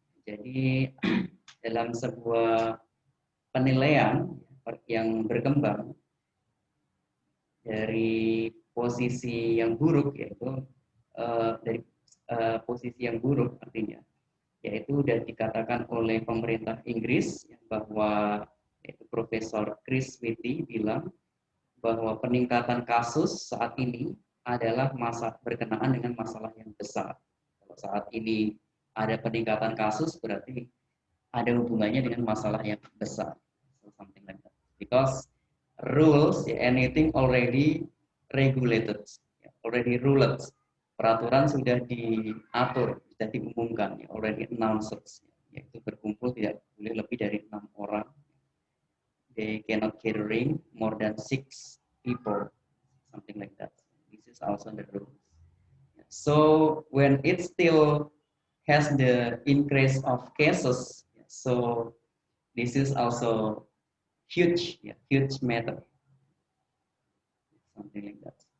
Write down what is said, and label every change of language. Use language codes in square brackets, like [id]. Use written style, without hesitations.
[id] Jadi dalam sebuah penilaian yang berkembang dari posisi yang buruk, yaitu dari posisi yang buruk artinya, yaitu sudah dikatakan oleh pemerintah Inggris bahwa yaitu Profesor Chris Whitty bilang bahwa peningkatan kasus saat ini adalah berkenaan dengan masalah yang besar. Kalau saat ini ada peningkatan kasus berarti ada hubungannya dengan masalah yang besar. [en] So, something like that. Because rules, anything already regulated, already ruled. [id] Peraturan sudah diatur, sudah diumumkan, [en] already announced, [id] yaitu berkumpul tidak boleh lebih dari 6 orang. [en] They cannot gathering more than 6 people, something like that. This is also the rules. So when it still has the increase of cases, so this is also huge, huge matter, something like that.